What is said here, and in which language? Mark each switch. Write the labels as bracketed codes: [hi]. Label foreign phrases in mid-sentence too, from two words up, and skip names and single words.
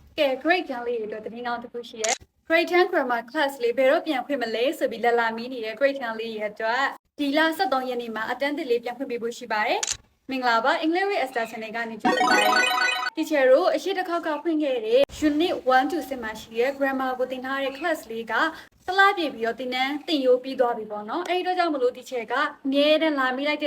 [my] grade 10လေးတွေအတွက်တင်းကောင်းတစ်ခုရှိရဲ [en] grade 10 grammar class [my] လေးဘယ်တော့ပြန်ဖွင့်မလဲဆိုပြီးလာမီးနေတဲ့ grade 10လေးရဲ့အတွက်ဒီလ23ရက်နေ့မှာအတန်းတစ်လေးပြန်ဖွင့်ပေးဖို့ရှိပါတယ်မင်္ဂလာပါ English Esther Channel ကနေကြည့်ပါရစေ Teacher တို့အရှိတစ်ခေါက်ကဖွင့်ခဲ့တဲ့ [en] Unit 1 to 6 [my] မှာရှိတဲ့ grammar ကိုသင်ထားတဲ့ class လေးကတလားပြပြီးတော့သင်ရိုးပြီးသွားပြီပေါ့နော်အဲဒီတော့ကြောင့်မလို့ teacher ကအမြဲတမ်းလာမိလိုက်